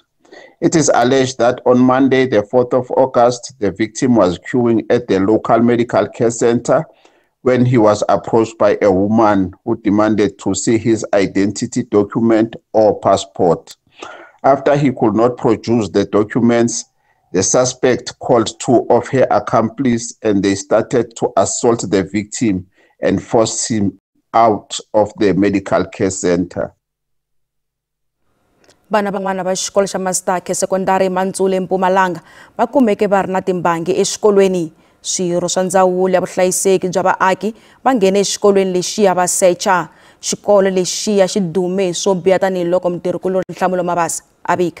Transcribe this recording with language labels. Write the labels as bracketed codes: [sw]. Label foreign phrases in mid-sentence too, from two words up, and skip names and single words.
[en] It is alleged that on Monday, the 4th of August, the victim was queuing at the local medical care center when he was approached by a woman who demanded to see his identity document or passport. After he could not produce the documents, the suspect called 2 of her accomplices and they started to assault the victim and forced him out of the medical care center. [ts] Vana van'wana va xikolo xa Mastakhe Secondary Mantsule Mpumalanga va kumeke va ri na timbangi exikolweni. Swirho swa ndzawulo ya vuhlayiseki bya vaaki va nghene exikolweni lexiya va secha. Xikolo lexiya xi dume swo biha tanihiloko mutirhikuloni Nhlamulo Mabasa a vika.